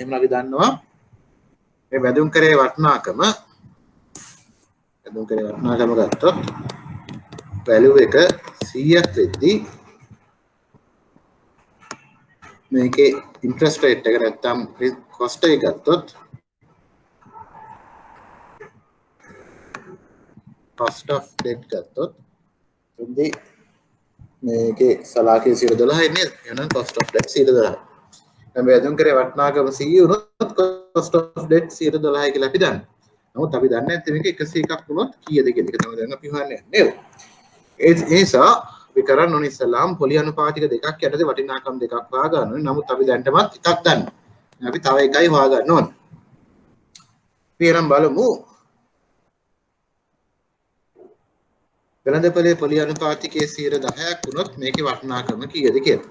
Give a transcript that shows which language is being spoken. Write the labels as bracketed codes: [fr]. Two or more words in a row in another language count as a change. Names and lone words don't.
[si] එහෙනම් අපි දන්නවා මේ බැඳුම් කරේ වටිනාකම ගත්තොත් වැලියු එක 100ක් වෙද්දී මේකේ [en] interest rate [si] එක නැත්තම් කොස්ට් එක ගත්තොත් [en] cost of debt [si] ගත්තොත් එතෙන්දී මේකේ සලාකේ 12යි නේද? එහෙනම් [en] cost of debt [si] 12යි. දැන් බෙදුම් කරේ වටිනාකම 100 වුණොත් [en] cost of debt [si] 12යි කියලා අපි දන්නවා. නමුත් අපි දන්නේ නැත්නම් මේක 101ක් වුණොත් කීයද කියන එක තමයි දැන් අපි හොයන්නේ නේද? ඒ නිසා අපි කරන්න ඕනේ ඉස්සලාම් පොලි අනුපාතික දෙකක් යටතේ වටිනාකම් දෙකක් හොයා ගන්න ඕනේ. නමුත් අපි දැන්ටමත් එකක් දන්නවා. අපි තව එකයි හොයා ගන්න ඕනේ. අපි එනම් බලමු වෙළඳපොලේ පොලි අනුපාතිකයේ 10%ක් වුණොත් මේකේ වටිනාකම කීයද කියලා.